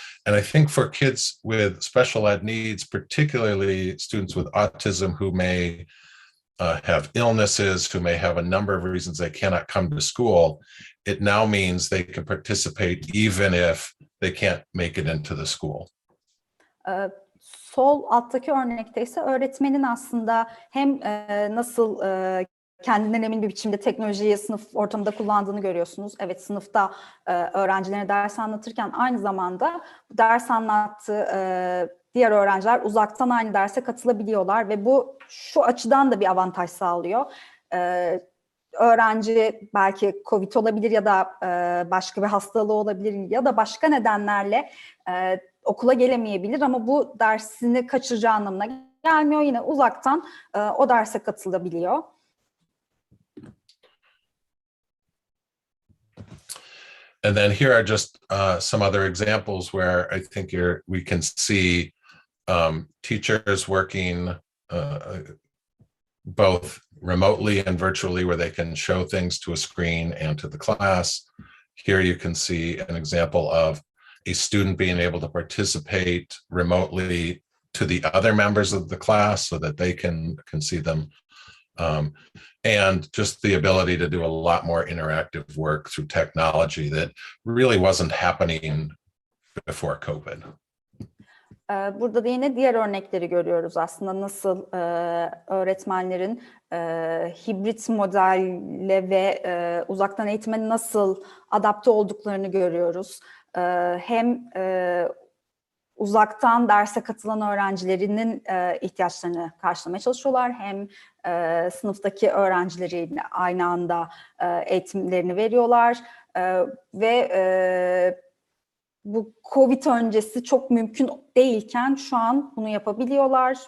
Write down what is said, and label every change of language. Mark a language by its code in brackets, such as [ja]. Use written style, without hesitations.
[en] And I think for kids with special ed needs, particularly students with autism who may have illnesses, who may have a number of reasons they cannot come to school, it now means they can participate even if they can't make it into the school. [tr] Sol alttaki örnekte ise öğretmenin aslında hem nasıl kendinden emin bir biçimde teknolojiyi sınıf ortamında kullandığını görüyorsunuz. Evet, sınıfta öğrencilere ders anlatırken aynı zamanda ders anlattığı diğer öğrenciler uzaktan aynı derse katılabiliyorlar ve bu şu açıdan da bir avantaj sağlıyor. Öğrenci belki COVID olabilir ya da başka bir hastalığı olabilir ya da başka nedenlerle okula gelemeyebilir ama bu dersini kaçıracağı anlamına gelmiyor. Yine uzaktan o derse katılabiliyor. [en] And then here are just some other examples where I think we can see teachers working both remotely and virtually, where they can show things to a screen and to the class. Here you can see an example of a student being able to participate remotely to the other members of the class so that they can see them. And just the ability to do a lot more interactive work through technology that really wasn't happening before COVID. [tr] Burada da yine diğer örnekleri görüyoruz aslında nasıl öğretmenlerin hibrit modelle ve uzaktan eğitime nasıl adapte olduklarını görüyoruz. Hem uzaktan derse katılan öğrencilerinin ihtiyaçlarını karşılamaya çalışıyorlar, hem sınıftaki öğrencileriyle aynı anda eğitimlerini veriyorlar ve bu COVID öncesi çok mümkün değilken şu an bunu yapabiliyorlar.